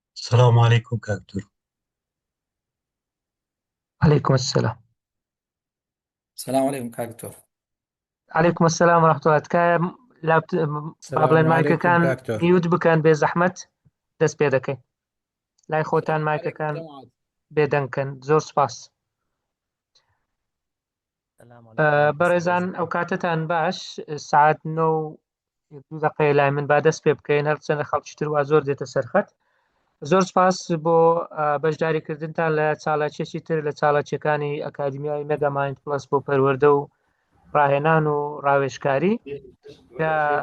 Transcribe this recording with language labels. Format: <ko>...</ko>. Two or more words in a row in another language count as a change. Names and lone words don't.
<ar>السلام عليكم كاكتور. عليكم السلام. السلام عليكم كاكتور. عليكم السلام ورحمة الله</ar> <ckb>تکایە با بڵێن</ckb> <ar>السلام عليكم</ar> <ckb>مایکەکان كاكتور. میوت بکەن بێ زەحمەت دەست پێ دەکەین لای خۆتان</ckb> <ar>السلام عليكم</ar> <ckb>مایکەکان جماعة. بێدەنگکەن زۆر سپاس.</ckb> <ar>السلام عليكم</ar> <ckb>بەڕێزان ئەو کاتتان باش سعات 9 لای من با دەست پێ بکەین هەرچەندە خەڵکیتر وا زۆر دێتە سەرخەت. زۆر سپاس بۆ بەشداریکردنتان لە چالاکیەکی تر لە چالاکیەکانی ئەکادمیای مێگامایند پلس بۆ پەروەردە و ڕاهێنان و ڕاوێژکاری کە</ckb>